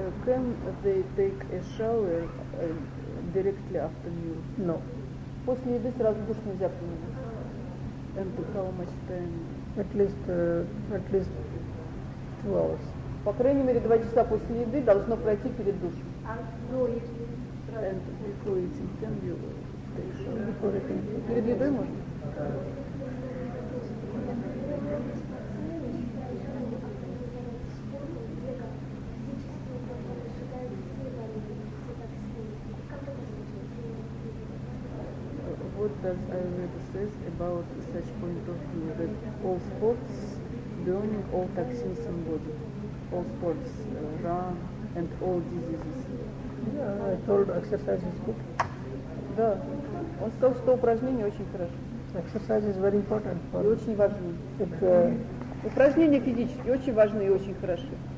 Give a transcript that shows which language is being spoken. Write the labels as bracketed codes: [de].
[en] Can they take a shower directly after meal? No. [ru] После еды сразу душ нельзя принимать. [en] And how much time? At least 2 hours. По крайней мере 2 часа после еды должно пройти перед душем. And before eating, can you take a shower? Before eating. [ru] Перед едой можно? [en] I read says about such point of view that all sports burning all toxins in body, all sports run and all diseases. Yeah, I told exercise is good. [ru] Да, он сказал, что упражнения очень хорошо. [en] Exercise is very important. [ru] И очень важны. Упражнения физические очень важны и очень хороши.